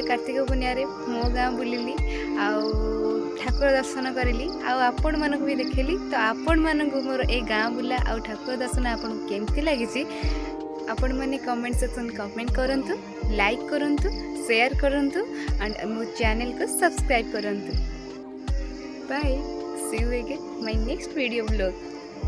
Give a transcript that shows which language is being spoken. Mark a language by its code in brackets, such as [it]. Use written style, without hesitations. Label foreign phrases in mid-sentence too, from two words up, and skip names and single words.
[or] କାର୍ତ୍ତିକ ପୂର୍ଣ୍ଣିମାରେ ମୋ ଗାଁ ବୁଲିଲି, ଆଉ ଠାକୁର ଦର୍ଶନ କରିଲି, ଆଉ ଆପଣମାନଙ୍କୁ ବି ଦେଖେଇଲି। ତ ଆପଣମାନଙ୍କୁ ମୋର ଏ ଗାଁ ବୁଲା ଆଉ ଠାକୁର ଦର୍ଶନ ଆପଣଙ୍କୁ କେମିତି ଲାଗିଛି, ଆପଣମାନେ [en] comment section [or] କମେଣ୍ଟ କରନ୍ତୁ, ଲାଇକ୍ କରନ୍ତୁ, ସେୟାର କରନ୍ତୁ, ଆଣ୍ଡ ମୋ ଚ୍ୟାନେଲକୁ ସବସ୍କ୍ରାଇବ୍ କରନ୍ତୁ। [en] bye, see you again my next video blog.